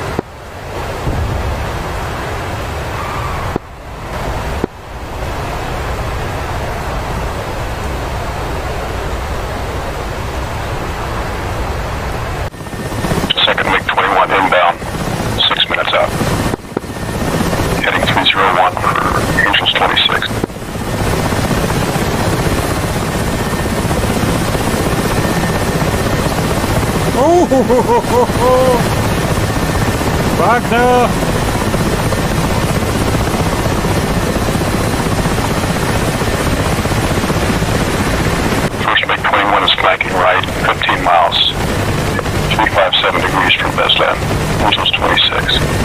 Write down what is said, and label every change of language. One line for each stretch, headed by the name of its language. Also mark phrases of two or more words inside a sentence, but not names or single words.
English: Second MiG-21 inbound, 6 minutes out. Heading 301 for Angels 26. Oh, ho, ho, ho, ho, ho. Wagner! First MiG-21 is flanking right, 15 miles. 357 degrees from Bestland. Angels 26.